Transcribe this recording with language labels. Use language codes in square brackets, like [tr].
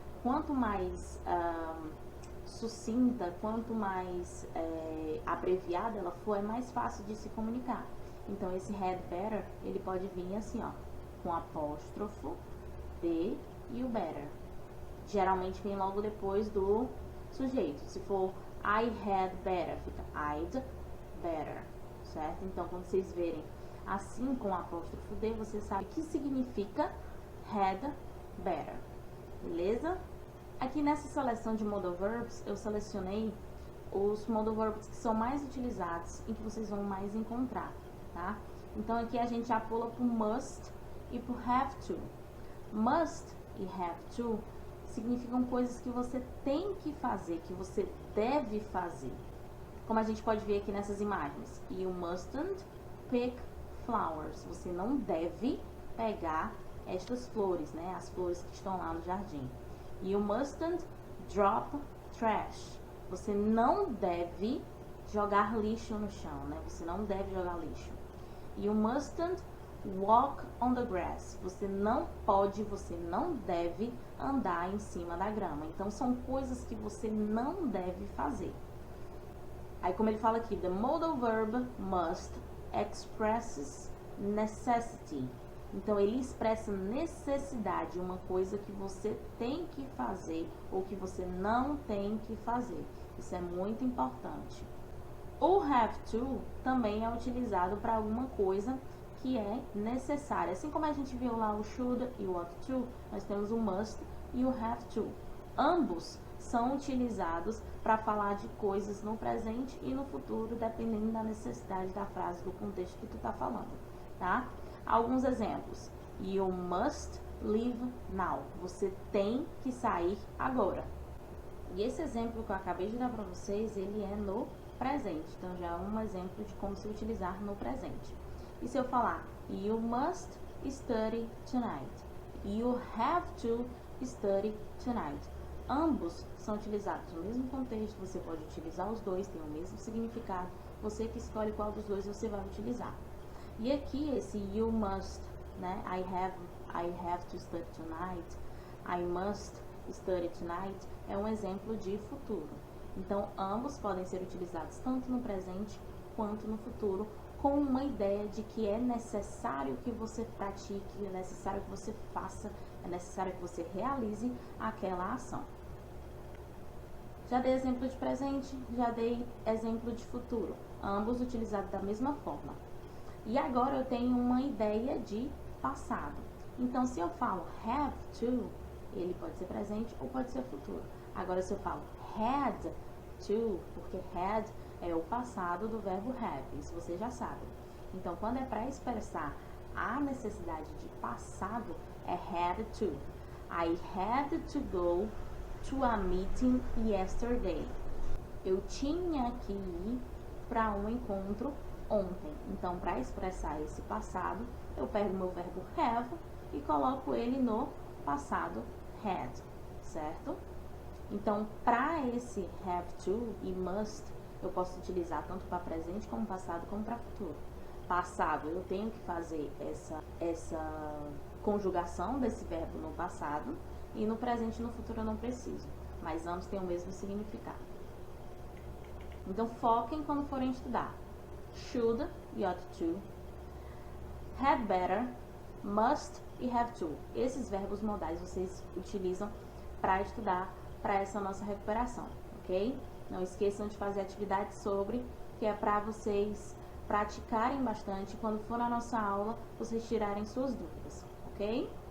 [pt] Quanto mais sucinta, quanto mais abreviada ela for, é mais fácil de se comunicar. Então, esse had better, ele pode vir assim, ó, com apóstrofo, de e o better. Geralmente vem logo depois do sujeito. Se for I had better, fica I'd better, certo? Então, quando vocês verem assim com o apóstrofo de, você sabe que significa had better, beleza? Aqui nessa seleção de modal verbs, eu selecionei os modal verbs que são mais utilizados e que vocês vão mais encontrar, tá? Então, aqui a gente já pula pro must e pro have to. Must e have to significam coisas que você tem que fazer, que você deve fazer. Como a gente pode ver aqui nessas imagens. [en] You mustn't pick flowers. [pt] Você não deve pegar estas flores, né? As flores que estão lá no jardim. [en] You mustn't drop trash. [pt] Você não deve jogar lixo no chão, né? Você não deve jogar lixo. [en] You mustn't walk on the grass. [pt] Você não pode, você não deve andar em cima da grama. Então, são coisas que você não deve fazer. Aí, como ele fala aqui, [en] the modal verb must expresses necessity. [pt] Então, ele expressa necessidade, uma coisa que você tem que fazer ou que você não tem que fazer. Isso é muito importante. O have to também é utilizado para alguma coisa que é necessária. Assim como a gente viu lá o should e o ought to, nós temos o must e o have to. Ambos são utilizados para falar de coisas no presente e no futuro, dependendo da necessidade da frase, do contexto que tu está falando, tá? Alguns exemplos. [en] You must leave now. [pt] Você tem que sair agora. E esse exemplo que eu acabei de dar para vocês, ele é no presente. Então, já é um exemplo de como se utilizar no presente. E se eu falar, [en] you must study tonight. You have to study tonight. [pt] Ambos são utilizados no mesmo contexto. Você pode utilizar os dois, tem o mesmo significado. Você que escolhe qual dos dois você vai utilizar. E aqui esse you must, né? [en] I have to study tonight, I must study tonight, [pt] é um exemplo de futuro. Então, ambos podem ser utilizados tanto no presente quanto no futuro, com uma ideia de que é necessário que você pratique, é necessário que você faça, é necessário que você realize aquela ação. Já dei exemplo de presente, já dei exemplo de futuro, ambos utilizados da mesma forma. E agora eu tenho uma ideia de passado. Então, se eu falo have to, ele pode ser presente ou pode ser futuro. Agora, se eu falo had to, porque had é o passado do verbo have, isso você já sabe. Então, quando é para expressar a necessidade de passado, é had to. [en] I had to go to a meeting yesterday. [pt] Eu tinha que ir para um encontro ontem. Então, para expressar esse passado, eu pego meu verbo have e coloco ele no passado had, certo? Então, para esse have to e must, eu posso utilizar tanto para presente como passado como para futuro. Passado, eu tenho que fazer essa conjugação desse verbo no passado, e no presente e no futuro eu não preciso, mas ambos têm o mesmo significado. Então, foquem quando forem estudar. Should e ought to, had better, must e have to. Esses verbos modais vocês utilizam para estudar para essa nossa recuperação, ok? Não esqueçam de fazer atividade sobre, que é para vocês praticarem bastante. Quando for na nossa aula, vocês tirarem suas dúvidas, ok?